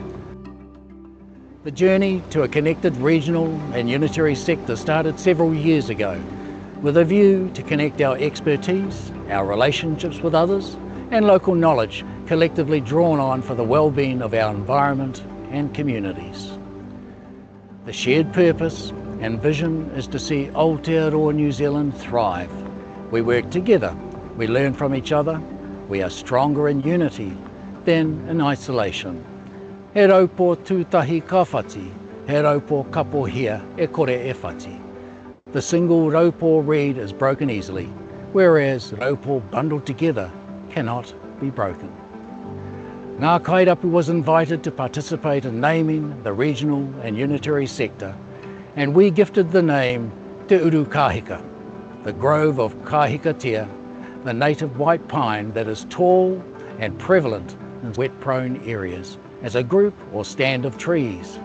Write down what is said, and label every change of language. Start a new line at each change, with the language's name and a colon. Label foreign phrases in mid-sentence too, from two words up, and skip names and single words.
English: The journey to a connected regional and unitary sector started several years ago with a view to connect our expertise, our relationships with others, and local knowledge collectively drawn on for the well-being of our environment and communities. The shared purpose and vision is to see Aotearoa New Zealand thrive. We work together, we learn from each other, we are stronger in unity than in isolation.
Māori: He raupo tūtahi ka whati, he raupo kapohia e kore e whati.
English: The single raupo reed is broken easily, whereas raupo bundled together cannot be broken. Ngā Kairapu was invited to participate in naming the regional and unitary sector, and we gifted the name Te Uru Kahika, the grove of kahikatea, the native white pine that is tall and prevalent in wet-prone areas, as a group or stand of trees.